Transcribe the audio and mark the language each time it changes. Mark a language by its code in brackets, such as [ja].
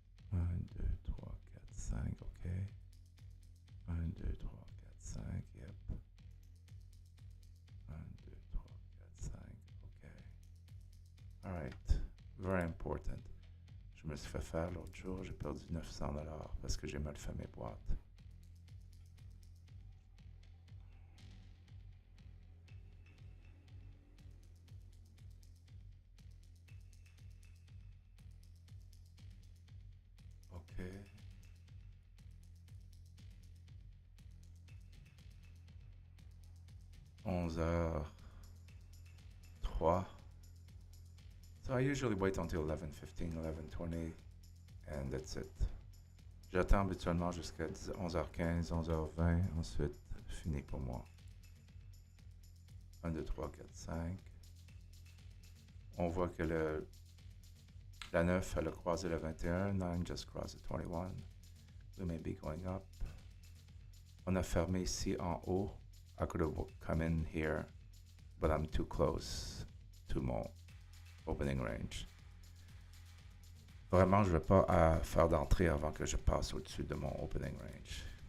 [en] 1, 2, 3, 4, 5, ok. 1, 2, 3, 4, 5, yep. 1, 2, 3, 4, 5, ok. Alright, very important. [fr] Je me suis fait faire l'autre jour, j'ai perdu 900$ parce que j'ai mal fait mes boîtes. Ok. Onze heures 3. [en] So I usually wait until 11:15, 11:20, and that's it. [fr] J'attends habituellement jusqu'à 11h15, 11h20, ensuite fini pour moi. 1, 2, 3, 4, 5. On voit que la 9, elle a croisé le 21. [en] 9 just crossed the 21. We may be going up. [fr] On a fermé ici en haut. [en] I could have come in here, but I'm too close to mon opening range. [fr] Vraiment, je ne veux pas faire d'entrée avant que je passe au-dessus de mon opening range.